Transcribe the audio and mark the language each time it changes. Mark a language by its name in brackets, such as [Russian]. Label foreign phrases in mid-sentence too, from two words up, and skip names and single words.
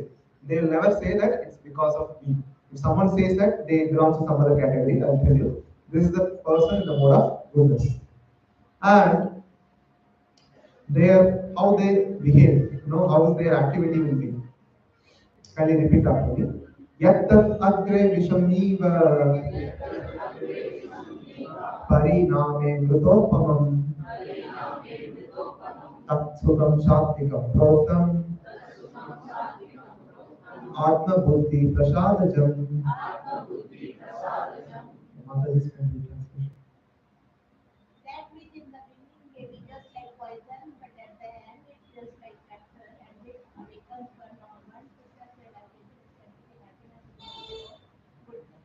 [English] They will never say that it's because of me. If someone says that, they belong to some other category. I'll tell you. This is the person in the mode of goodness. And their how they behave, how their activity will be. Can you repeat after me? [Sanskrit] यत्तत् अग्रे विषमिव परिणामे मृतोपमं तत्सुतं सात्विकं प्रोक्तं आत्मबुद्धि प्रसादजं. [English] Mataji's complete translation. That which in the beginning may be just like poison, but at the end it feels like nectar and it becomes one normal to such a goodness.